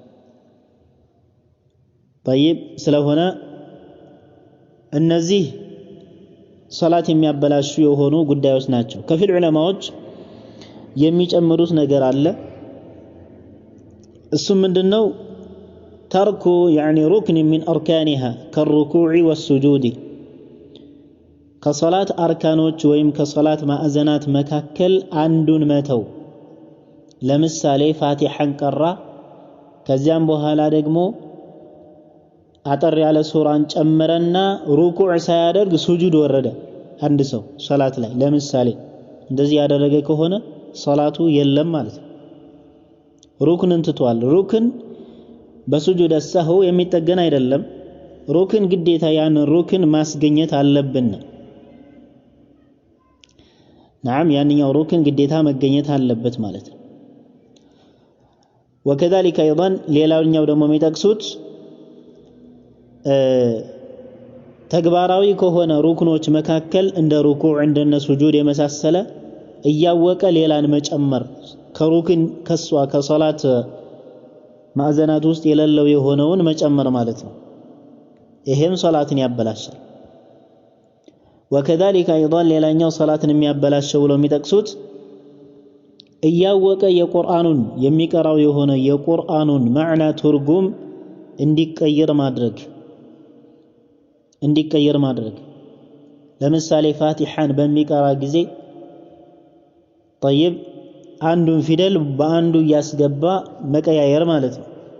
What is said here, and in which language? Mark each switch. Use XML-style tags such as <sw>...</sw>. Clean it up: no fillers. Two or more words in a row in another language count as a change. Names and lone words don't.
<am>طيب ስለሆነ እነዚህ ሶላት የሚያበላሹ የሆኑ ጉዳዮች ናቸው። ከፊል ዑለማዎች የሚጨምሩት ነገር አለ። እሱም ምንድነው?</am> <ar>ترك يعني ركن من أركانها كالركوع والسجود</ar> <am>ከሶላት አርካኖች ወይም ከሶላት ማዕዘናት መካከል አንዱን መተው ለምሳሌ ፋቲሐን ቀራ ከዚያም በኋላ ደግሞ አጠር ያለ ሱራን ጨመረና ሩኩዕ ሳያደርግ ሱጁድ ወረደ አንድ ሰው ሶላት ላይ ለምሳሌ እንደዚህ ያደረገ ከሆነ ሶላቱ የለም ማለት ነው ሩክንን ትቷል ሩክን በሱጁድ ሰህው የሚጠገን አይደለም ሩክን ግዴታ ያን ሩክን ማስገኘት አለብን نعم ያንኛው ሩክን ግዴታ መገኘት አለበት ማለት ነው</am> <ar>وكذلك ايضا</ar> <am>ሌላኛው ደግሞ የሚጠቅሱት ተግባራዊ ከሆነ ሩክኖች መካከል እንደ ሩኩዕ እንደነ ሱጁድ የመሳሰለ እያወቀ ሌላን መጨመር ከሩክን ከሷ ከሶላት ማዕዘናት ውስጥ የሌለው የሆነውን መጨመር ማለት ነው ይሄም ሶላትን ያበላሻል</am> <ar>وكذلك ايضا</ar> <am>ሌላኛው ሶላትን የሚያበላሸው ብለው የሚጠቅሱት እያወቀ የቁርአኑን የሚቀራው የሆነ የቁርአኑን ማዕና ትርጉም እንዲቀየር ማድረግ ለምሳሌ ፋቲሐን በሚቀራ ጊዜ طيب አንዱን ፊደል በአንዱ ያስገባ መቀያየር ማለት ነው</am>